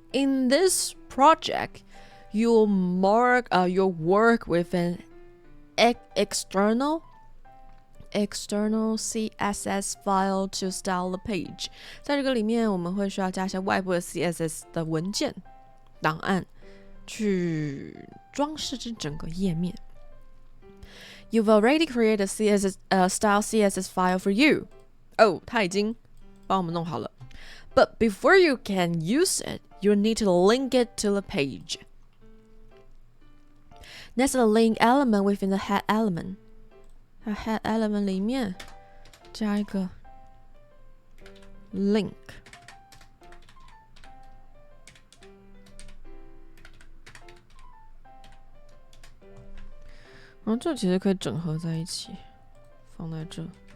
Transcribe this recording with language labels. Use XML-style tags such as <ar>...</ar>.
<en>In this project, you'll mark your work with an external CSS file to style the page.</en> <zh>在这个里面，我们会需要加一些外部的 CSS 的文件档案，去装饰这整个页面。</zh> <en>You've already created a style CSS file for you.</en> <zh>它已经帮我们弄好了。</zh> <en>But before you can use it, you need to link it to the page. Next, the link element within the head element.</en> <zh>在 head element 里面加一个 link， 然后这其实可以整合在一起，放在这。</zh>